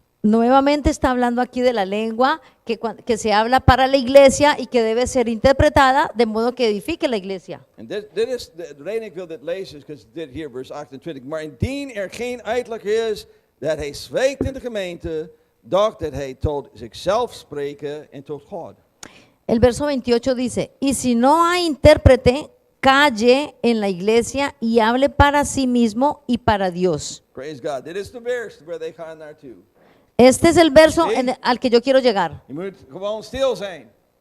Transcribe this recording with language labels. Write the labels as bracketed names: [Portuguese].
[Spanish] Nuevamente está hablando aquí de la lengua que se habla para la iglesia y que debe ser interpretada de modo que edifique la iglesia. [Dutch] En dit is de reden ik wil dit lezen, is because dit hier, vers 28. Maar indien er geen uitleg is dat hij spreekt in de gemeente, doch dat hij tot zichzelf spreken en tot God. [Spanish] El verso 28 dice, y si no hay intérprete, calle en la iglesia y hable para sí mismo y para Dios. [English] Praise God. [Dutch] Dit is de vers waar they gaan naartoe. [Spanish] Este es el verso Sí. al que yo quiero llegar. [Dutch] Je moet gewoon stil zijn.